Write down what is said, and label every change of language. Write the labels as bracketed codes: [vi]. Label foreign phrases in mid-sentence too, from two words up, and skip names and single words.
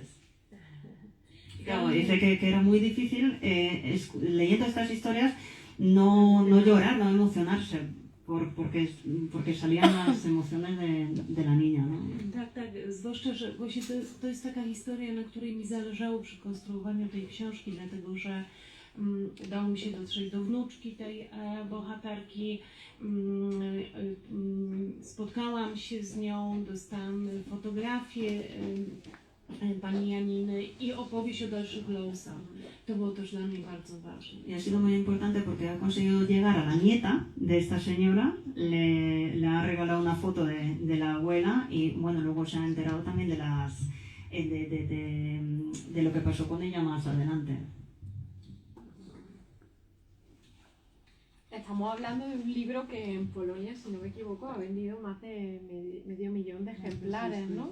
[es] Claro, dice que era muy difícil leyendo estas historias no llorar, no emocionarse, porque salían las emociones de la niña, ¿no? [pl] Tak, zwłaszcza, że właśnie to jest taka historia, na której mi zależało przy konstruowaniu tej książki, dlatego że udało mi się dotrzeć do wnuczki tej bohaterki, spotkałam się z nią, dostałam fotografię pani Janiny i opowieść o dalszych losach. To było też dla mnie bardzo ważne. [es] Y ha sido muy importante porque ha conseguido llegar a la nieta de esta señora, le ha regalado una foto de la abuela y bueno, luego se ha enterado también de lo que pasó con ella más adelante. Estamos hablando de un libro que en Polonia, si no me equivoco, ha vendido más de medio millón de ejemplares, ¿no?